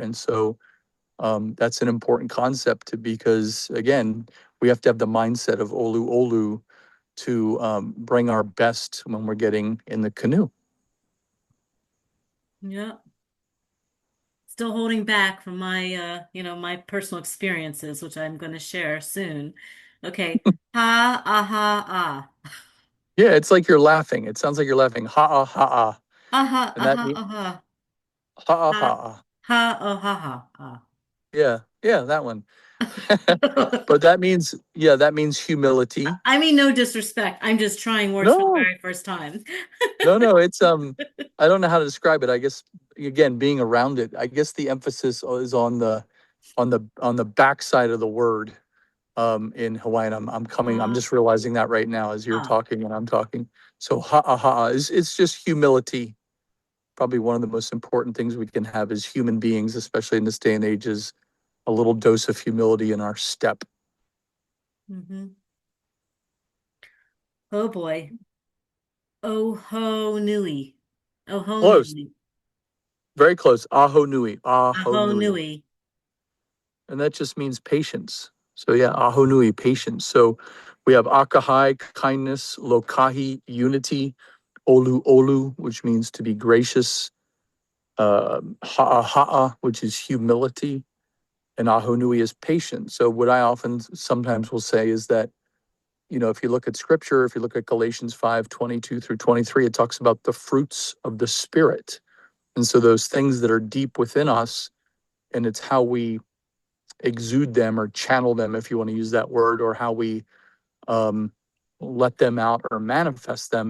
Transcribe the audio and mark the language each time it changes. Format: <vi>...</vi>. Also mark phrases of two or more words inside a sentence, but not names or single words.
<en>And so that's an important concept, because again, we have to have the mindset of olu to bring our best when we're getting in the canoe. yeah. still holding back from my my personal experiences, which I'm going to share soon. Okay. Ha aha ah. Yeah, it's like you're laughing. It sounds like you're laughing. Ha ah ha ah. Aha And that aha means aha. ha ah ha Ha ah. ha oh ha ha ah. Yeah, yeah, that one. But that means, yeah, that means humility. I mean, no disrespect. I'm just trying words for the No, very first time. no, it's I don't know how to describe it. I guess again, being around it, I guess the emphasis is on the backside of the word in Hawaiian. I'm Ah, just realizing that right now as you're ah. talking and I'm talking. So ha is it's just humility. Probably one of the most important things we can have as human beings, especially in this day and age, is a little dose of humility in our step. Hmm. Oh boy.</en> <haw>Oho nui. Oho</haw> <en>Close,</en> <haw>nui.</haw> <en>very close.</en> <haw>Aho nui, aho Aho nui. nui.</haw> <en>And that just means patience. So yeah,</en> <haw>aho nui,</haw> <en>patience. So we have akahai, kindness, lokahi, unity,</en> <haw>olu olu,</haw> <en>which means to be gracious, ha'a ha'a, which is humility, and</en> <haw>aho nui</haw> <en>is patience. So what I often sometimes will say is that, if you look at scripture, if you look at Galatians 5:22 through 23, it talks about the fruits of the spirit. And so those things that are deep within us, and it's how we exude them or channel them, if you want to use that word, or how we um, let them out or manifest them.</en>